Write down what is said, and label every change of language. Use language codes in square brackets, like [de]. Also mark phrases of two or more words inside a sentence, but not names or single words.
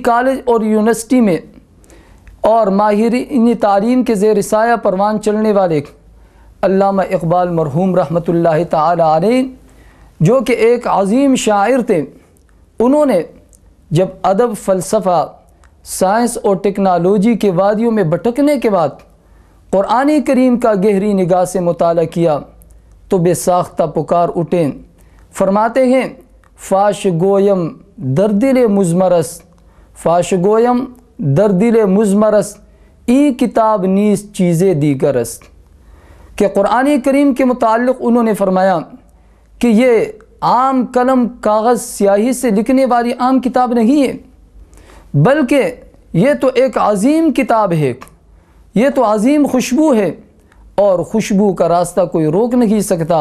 [ur] کالج اور یونیورسٹی میں اور ماہرین تعلیم کے زیر سایہ پروان چلنے والے علامہ اقبال مرحوم رحمۃ اللہ تعالی علیہ، جو کہ ایک عظیم شاعر تھے، انہوں نے جب ادب، فلسفہ، سائنس اور ٹیکنالوجی کے وادیوں میں بھٹکنے کے بعد قرآن کریم کا گہری نگاہ سے مطالعہ کیا تو بے ساختہ پکار اٹھے۔ فرماتے ہیں [fa] فاش گویم در دل مزمرس، فاش گویم در دل مزمرس، ای کتاب نیز چیزیں دیگرست، [ur] کہ قرآن کریم کے متعلق انہوں نے فرمایا کہ یہ عام قلم کاغذ سیاہی سے لکھنے والی عام کتاب نہیں ہے، بلکہ یہ تو ایک عظیم کتاب ہے، یہ تو عظیم خوشبو ہے، اور خوشبو کا راستہ کوئی روک نہیں سکتا۔